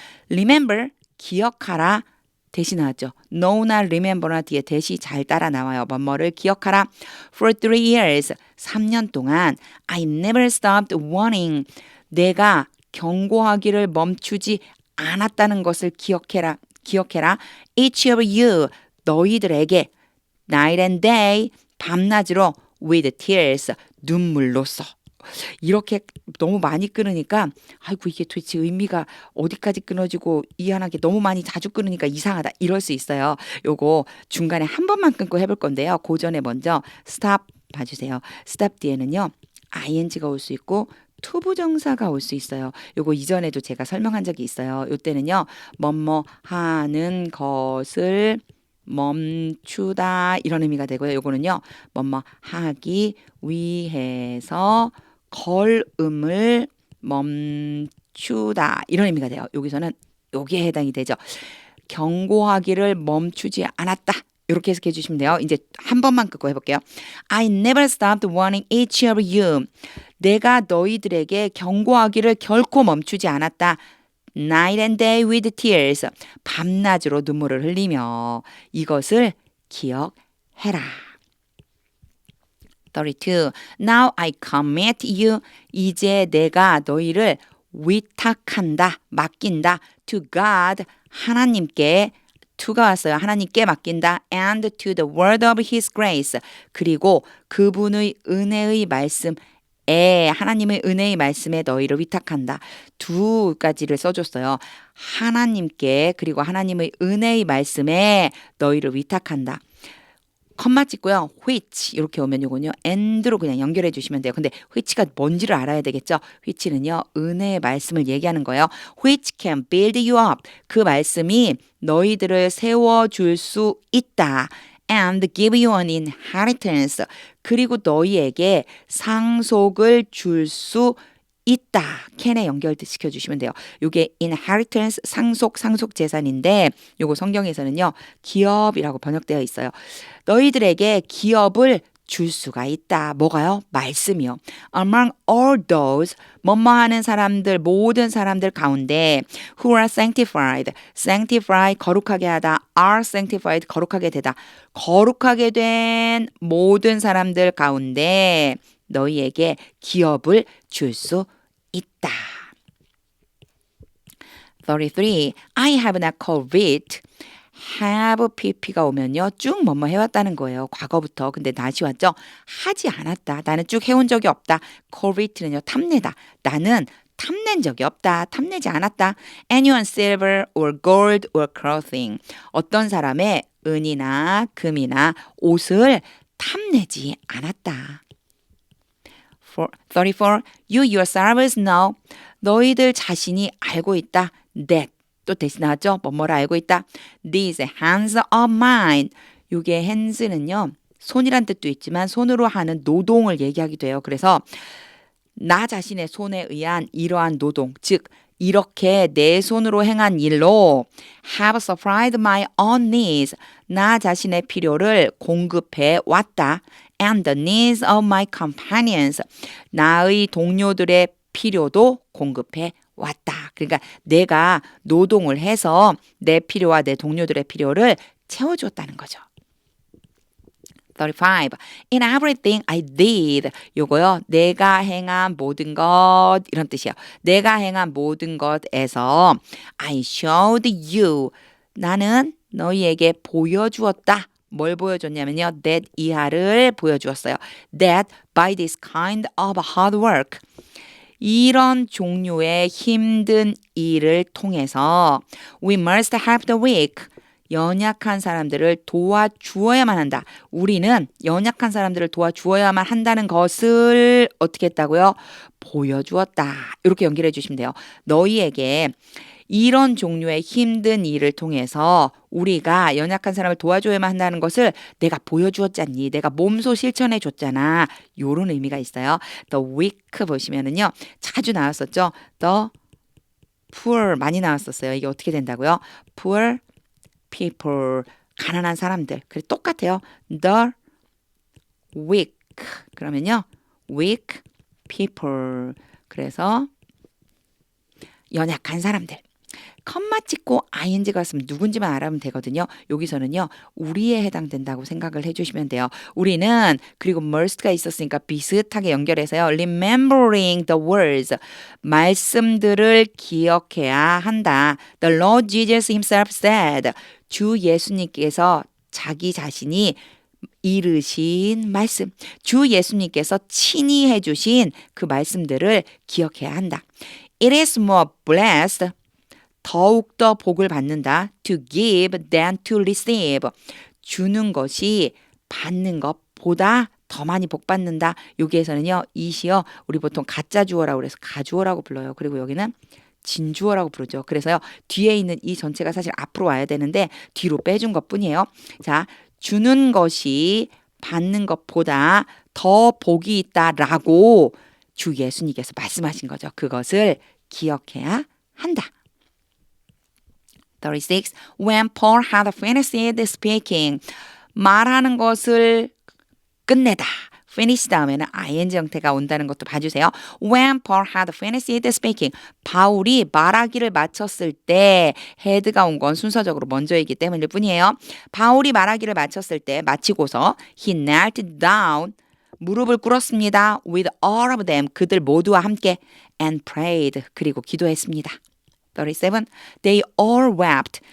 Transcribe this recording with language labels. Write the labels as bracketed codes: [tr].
[en] Remember, [ko] 기억하라. 대시 나왔죠. know나 remember나 뒤에 대시 잘 따라 나와요. 뭐뭐를 기억하라. [en] For 3 years, [ko] 3년 동안 [en] I never stopped warning. [ko] 내가 경고하기를 멈추지 않았다는 것을 기억해라. [en] Each of you, [ko] 너희들에게 [en] night and day, [ko] 밤낮으로 [en] with tears, [ko] 눈물로써. 이렇게 너무 많이 끊으니까 아이고 이게 도대체 의미가 어디까지 끊어지고 이해하게 너무 많이 자주 끊으니까 이상하다 이럴 수 있어요. 요거 중간에 한 번만 끊고 해볼 건데요. 그 전에 먼저 stop 봐주세요. stop 뒤에는요 ing가 올 수 있고 투부정사가 올 수 있어요. 요거 이전에도 제가 설명한 적이 있어요. 요때는요 뭐뭐 하는 것을 멈추다 이런 의미가 되고요. 요거는요 뭐뭐 하기 위해서 걸음을 멈추다 이런 의미가 돼요. 여기서는 여기에 해당이 되죠. 경고하기를 멈추지 않았다. 이렇게 해석해 주시면 돼요. 이제 한 번만 끊고 해볼게요. [en] I never stopped warning each of you. [ko] 내가 너희들에게 경고하기를 결코 멈추지 않았다. [en] Night and day with tears. [ko] 밤낮으로 눈물을 흘리며 이것을 기억해라. [en] 32. Now I commit you. [ko] 이제 내가 너희를 위탁한다, 맡긴다. [en] To God, [ko] 하나님께. to가 왔어요. 하나님께 맡긴다. [en] And to the word of his grace. [ko] 그리고 그분의 은혜의 말씀에, 하나님의 은혜의 말씀에 너희를 위탁한다. 두 가지를 써줬어요. 하나님께 그리고 하나님의 은혜의 말씀에 너희를 위탁한다. 컴마 찍고요. which 이렇게 오면 요거는요. and로 그냥 연결해 주시면 돼요. 근데 which가 뭔지를 알아야 되겠죠. which는요. 은혜의 말씀을 얘기하는 거예요. [en] which can build you up. [ko] 그 말씀이 너희들을 세워줄 수 있다. [en] and give you an inheritance. [ko] 그리고 너희에게 상속을 줄 수 있다. can에 연결시켜 주시면 돼요. 이게 inheritance, 상속 재산인데 요거 성경에서는요. 기업이라고 번역되어 있어요. 너희들에게 기업을 줄 수가 있다. 뭐가요? 말씀이요. [en] Among all those, [ko] 뭐뭐 하는 사람들, 모든 사람들 가운데 [en] who are sanctified, [ko] sanctify, 거룩하게 하다, are sanctified, 거룩하게 되다. 거룩하게 된 모든 사람들 가운데 너희에게 기업을 줄 수 있다. [en] 33. I have not called it. have pp가 [ko] 오면요. 쭉 뭐뭐 해왔다는 거예요. 과거부터. 근데 not이 왔죠. 하지 않았다. 나는 쭉 해온 적이 없다. covet는요. 탐내다. 나는 탐낸 적이 없다. 탐내지 않았다. [en] anyone silver or gold or clothing. [ko] 어떤 사람의 은이나 금이나 옷을 탐내지 않았다. [en] 34. You yourselves know. [ko] 너희들 자신이 알고 있다. That. 또 대신 나왔죠? 뭐뭐를 알고 있다. [en] These hands of mine. [ko] 요게 hands는요. 손이란 뜻도 있지만 손으로 하는 노동을 얘기하기도 해요. 그래서 나 자신의 손에 의한 이러한 노동, 즉 이렇게 내 손으로 행한 일로 [en] have supplied my own needs. [ko] 나 자신의 필요를 공급해 왔다. [en] And the needs of my companions. [ko] 나의 동료들의 필요도 공급해 왔다. 그러니까 내가 노동을 해서 내 필요와 내 동료들의 필요를 채워주었다는 거죠. [en] 35. In everything I did. [ko] 요거요. 내가 행한 모든 것 이런 뜻이에요. 내가 행한 모든 것에서 [en] I showed you. [ko] 나는 너희에게 보여주었다. 뭘 보여줬냐면요. That 이하를 보여주었어요. [en] That by this kind of hard work. [ko] 이런 종류의 힘든 일을 통해서 [en] we must help the weak. [ko] 연약한 사람들을 도와주어야만 한다. 우리는 연약한 사람들을 도와주어야만 한다는 것을 어떻게 했다고요? 보여주었다. 이렇게 연결해 주시면 돼요. 너희에게 이런 종류의 힘든 일을 통해서 우리가 연약한 사람을 도와줘야만 한다는 것을 내가 보여주었잖니. 내가 몸소 실천해 줬잖아. 이런 의미가 있어요. The weak 보시면은요. 자주 나왔었죠. The poor 많이 나왔었어요. 이게 어떻게 된다고요? poor people 가난한 사람들. 그래 똑같아요. The weak 그러면요. weak people 그래서 연약한 사람들. 컴마 찍고 ing가 왔으면 누군지만 알아면 되거든요. 여기서는요. 우리에 해당된다고 생각을 해주시면 돼요. 우리는 그리고 must가 있었으니까 비슷하게 연결해서요. [en] remembering the words [ko] 말씀들을 기억해야 한다. [en] The Lord Jesus himself said [ko] 주 예수님께서 자기 자신이 이르신 말씀 주 예수님께서 친히 해주신 그 말씀들을 기억해야 한다. [en] It is more blessed [ko] 더욱더 복을 받는다. [en] To give than to receive. [ko] 주는 것이 받는 것보다 더 많이 복 받는다. 여기에서는요. 이시요. 우리 보통 가짜 주어라고 그래서 가주어라고 불러요. 그리고 여기는 진주어라고 부르죠. 그래서요. 뒤에 있는 이 전체가 사실 앞으로 와야 되는데 뒤로 빼준 것뿐이에요. 자, 주는 것이 받는 것보다 더 복이 있다라고 주 예수님께서 말씀하신 거죠. 그것을 기억해야 한다. 36. [en] When Paul had finished speaking. [ko] 말하는 것을 끝내다. finish 다음에는 ing 형태가 온다는 것도 봐주세요. [en] When Paul had finished speaking. [ko] 바울이 말하기를 마쳤을 때 had가 온 건 순서적으로 먼저이기 때문일 뿐이에요. 바울이 말하기를 마쳤을 때 마치고서 [en] he knelt down. [ko] 무릎을 꿇었습니다. [en] With all of them. [ko] 그들 모두와 함께 [en] and prayed. [ko] 그리고 기도했습니다. [en] 37. They all wept.